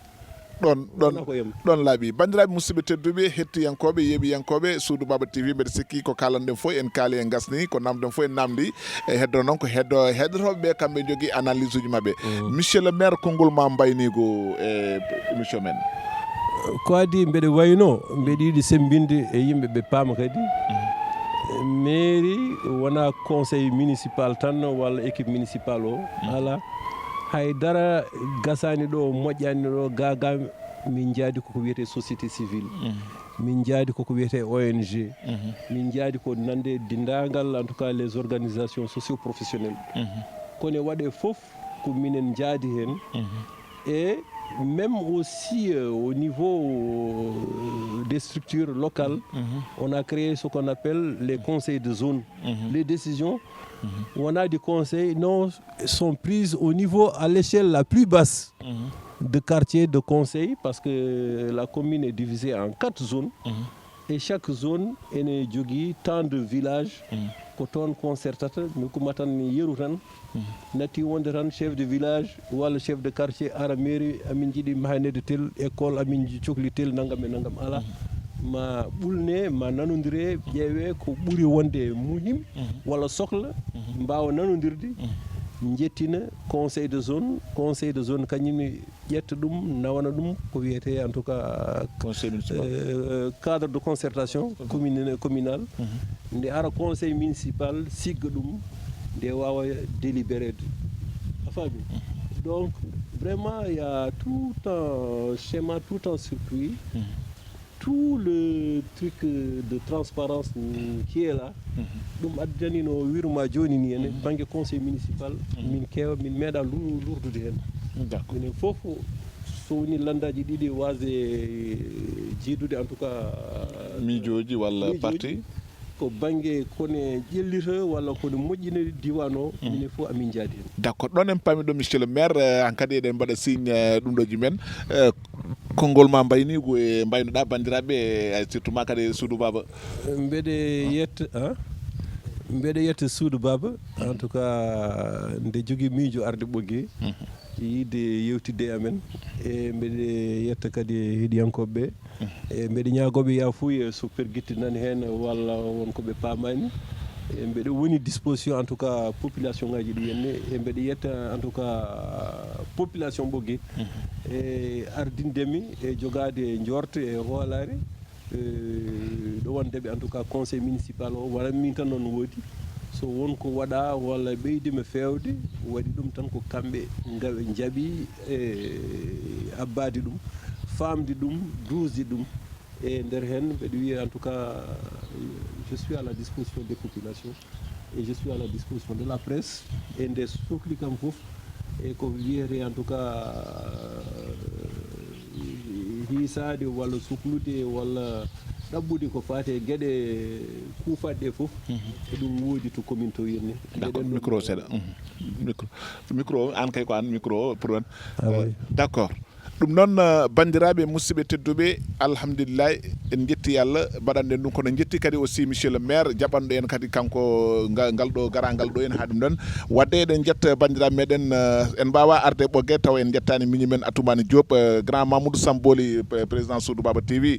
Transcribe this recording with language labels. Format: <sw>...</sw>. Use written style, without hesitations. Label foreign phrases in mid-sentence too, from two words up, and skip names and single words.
<ff>ɗon laaɓi bandiraɓe musidɓe tedduɓe hettiyankoɓe yeeɓiyankoɓe Soudou Baba TV mbeɗa sikki ko kalanɗen fof en kaali en gasni ko namden fof en namdi e heddo noon ko heɗotoɓeɓe kamɓe jogui analyse uji mabɓe</ff> <fr>monsieur le maire</fr> <ff>konngol ma mbaynigo e émission men ko adi mbeɗa wayno mbeɗa yiiɗi sembinde e yimɓeɓe paama kadi mairie wona</ff> <fr>conseil municipal</fr> <ff>tan walla équipe municipal o ala haydara gasani ɗo moƴƴani ɗo gaga min jaadi koko wiyete</ff> <fr>société civile</fr> <ff>min jaadi koko wiyete ONG min jaadi ko nande dindagal</ff> <fr>en tout cas les organisations socio-professionnelles</fr> <ff>kono waɗe fof ko minen jaadi hen</ff> <fr>et même aussi au niveau des structures locales, on a créé ce qu'on appelle les conseils de zone. Les décisions, on a des conseils, non, sont prises au niveau, à l'échelle la plus basse de quartier de conseil, parce que la commune est divisée en 4 zones. Et chaque zone est</fr> <ff>jogui tant de villages ko toon concertata mi kuma tan mi yeru tan natti wonde tan</ff> <fr>chef de village</fr> <ff>walla</ff> <fr>chef de quartier</fr> <ff>ara mairie amin jiiɗi mahanede</ff> <fr>tel école</fr> <ff>amin cohli tel nangam e nangam ala ma ɓulne ma nanodire ƴeewe ko ɓuuri wonde muhim walla sohla mbawa nanodirde jettina</ff> <fr>conseil de zone</fr> <ff>kañumne ƴetta ɗum nawana ɗum ko wiyete</ff> <fr>en tout cas cadre de concertation communal</fr> <ff>nde ara</ff> <fr>conseil municipal</fr> <ff>sigga ɗum nde wawa délibéré a faami</ff> <fr>donc vraiment il y a tout un schéma tout un circuit tout le truc de transparence qui est là</fr> <ff>ɗum addani no wiruma joni ni ene banggue</ff> <fr>conseil municipal</fr> <ff>min kewa min meeɗa lourdude hen minen foof so woni landaji ɗiɗi wasde jiidude</ff> <fr>en tout cas</fr> <ff>miijoji walla parti ko banggue kone ƴellita walla kone moƴƴina diwan o minen fof amin jaadi hen d' accord ɗon en paami ɗo</ff> <fr>monsieur le maire</fr> <ff>han kadi eɗen mbaɗa signe ɗum ɗoji men konngol ma mbaynigo e mbaynoɗa bandiraɓe surtout ma kadi Soudou Baba mbeɗa yetta Soudou Baba</ff> <fr>en tout cas</fr> <ff>nde jogui miijo arde ɓoggue yiide yewtidde e amen e mbeɗa yetta kadi heeɗiyankoɓeɓe e mbeɗa ñagoɓe yafuya so perguittinani hen walla wonkoɓe paamani e mbeɗa woni disposition</ff> <fr>en tout cas population</fr> <ff>ngaji ɗi henne e mbeɗa yetta</ff> <fr>en tout cas population</fr> <ff>ɓoggue e ardindemi e jogade jorte e hoolare ɗo wondeɓe en tout</ff> <fr>cas conseil municipal</fr> <ff>o wala min tan noon woodi so wonko waɗa walla ɓeydima fewde waɗi ɗum tan ko kamɓe gawe jaaɓi abbade ɗum famde ɗum dusde ɗum e nder hen mbeɗa wiya</ff> <fr>en tout cas je suis à la disposition des populations et je suis à la disposition de la presse</fr> <ff>e nde sohli kam fof e ko wiyete</ff> <fr>en tout cas</fr> <ff>hiisade walla suklude walla ɗabbude ko fate gueɗe kuufaɗe fof e ɗum woodi to commune to wirni d'accord micro seeɗa micro an kay ko an micro pour on d'accord ɗum noon bandiraɓe musidɓe tedduɓe alhamdulillahi en jetti Allah mbaɗanɗen ɗum kono jetti kadi</ff> <fr>aussi monsieur le maire</fr> <ff>jaɓanɗo en kadi kanko ngal ɗo garangal ɗo en ha ɗum ɗon wadde eɗen jetta bandiraɓe meɗen en mbawa arde ɓoggue taw en jettani miñi men Atoumani Diop grand Mamoudou Samboli président Soudou Baba TV</ff>